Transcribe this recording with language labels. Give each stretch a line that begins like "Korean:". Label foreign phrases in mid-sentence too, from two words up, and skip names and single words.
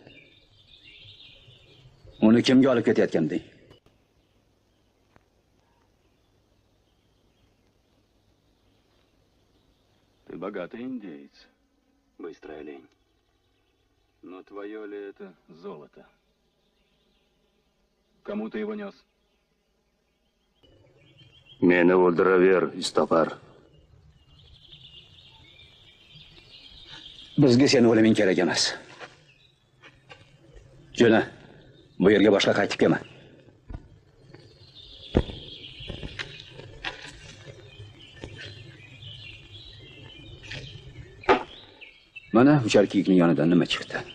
Uzbek: Uni kimga olib ketayotganding?
Russian: Ты богатый индеец. Быстрая лень. Но твое ли это золото? Кому ты его нес?
Uzbek: Meni o'ldiraver, istopar. Bizga seni o'liming kerak emas. Jo'na, bu yerga boshqa qaytib kelma. Mana uchar kiyikning yonidan nima chiqdi?